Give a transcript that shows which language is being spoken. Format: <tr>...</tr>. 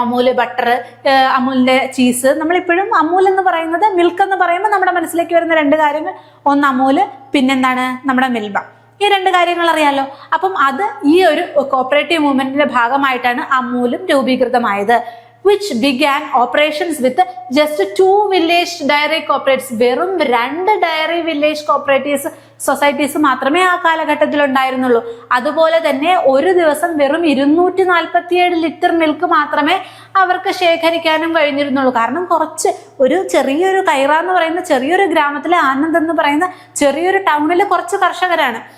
<ml>Amul butter, അമൂലിന്റെ cheese. നമ്മളിപ്പോഴും അമൂൽ എന്ന് പറയുന്നത്, മിൽക്ക് എന്ന് പറയുമ്പോൾ നമ്മുടെ മനസ്സിലേക്ക് വരുന്ന രണ്ട് കാര്യങ്ങൾ, ഒന്ന് അമൂല്, പിന്നെന്താണ് നമ്മുടെ മിൽമ. ഈ രണ്ട് കാര്യങ്ങൾ അറിയാലോ. അപ്പം അത് ഈ ഒരു കോപ്പറേറ്റീവ് മൂവ്മെന്റിന്റെ ഭാഗമായിട്ടാണ് അമൂലും രൂപീകൃതമായത്.</ml> <en>which began operations with just 2 village dairy cooperatives.</en> <ml>വെറും 2 ഡയറി വില്ലേജ് കോപ്പറേറ്റീവ്സ് സൊസൈറ്റീസ് മാത്രമേ ആ കാലഘട്ടത്തിൽ ഉണ്ടായിരുന്നുള്ളൂ. അതുപോലെ തന്നെ ഒരു ദിവസം വെറും 247 ലിറ്റർ മിൽക്ക് മാത്രമേ അവർക്ക് ശേഖരിക്കാനും കഴിഞ്ഞിരുന്നുള്ളൂ. കാരണം കുറച്ച് ഒരു ചെറിയൊരു കൈറ എന്ന് പറയുന്ന ചെറിയൊരു ഗ്രാമത്തിലെ ആനന്ദ് എന്ന് പറയുന്ന ചെറിയൊരു ടൗണിലെ കുറച്ച് കർഷകരാണ്.</ml>